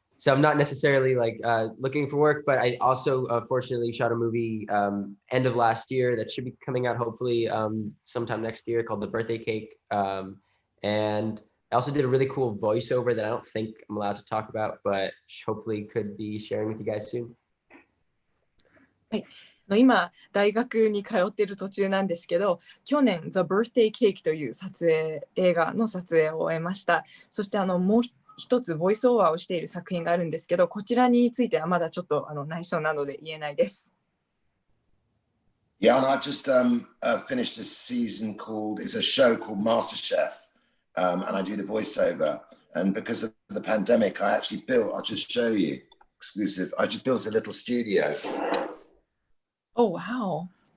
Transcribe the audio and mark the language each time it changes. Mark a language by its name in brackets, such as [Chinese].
[English] So I'm not necessarily like looking for work, but I also fortunately shot a movie end of last year that should be coming out hopefully sometime next year called The Birthday Cake. And I also did a really cool voiceover that I don't think I'm allowed to talk about, but hopefully could be sharing with you guys soon. [Japanese] 今大学に通っている途中なんですけど、去年 The Birthday Cake という映画の撮影を終えました。そしてもう一つボイスオーバーをしている作品があるんですけど、こちらについてはまだちょっと内緒なので言えないです。 [English] Yeah, and I've just finished a season it's a show called Masterchef, and I do the voiceover. And because of the pandemic, I'll just show you, exclusive, I just built a little studio. Oh, wow.